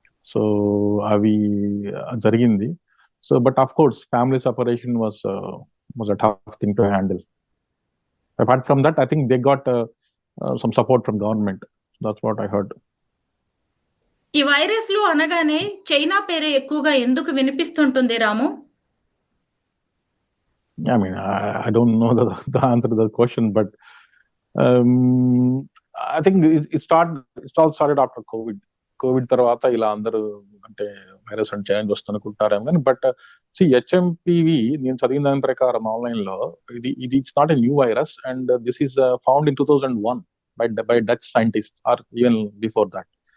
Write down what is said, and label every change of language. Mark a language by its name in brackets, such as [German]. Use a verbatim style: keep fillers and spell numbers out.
[Telugu] So అవి జరిగింది. [English] So but of course family separation was was a tough thing to handle. Apart from that I think they got some support from government, that's what I heard. [Telugu] ఈ వైరస్లు అనగానే China పేరే ఎక్కువగా ఎందుకు వినిపిస్తుంటుంది రాము? [English] I mean, I, I don't know the, the answer to the question, but um, I think it, it started. It all started after COVID. [Telugu] Covid తర్వాత ఇలా అందరూ అంటే వైరస్ అండ్ ఛాలెంజ్ వస్తుందనుకుంటారేమో కానీ, [English] but see HMPV [Telugu] నేను చదివిన దాని ప్రకారం [English] Online లో ఇది ఇది it's not a new virus, and this is found in two thousand one by by Dutch scientist or even before that.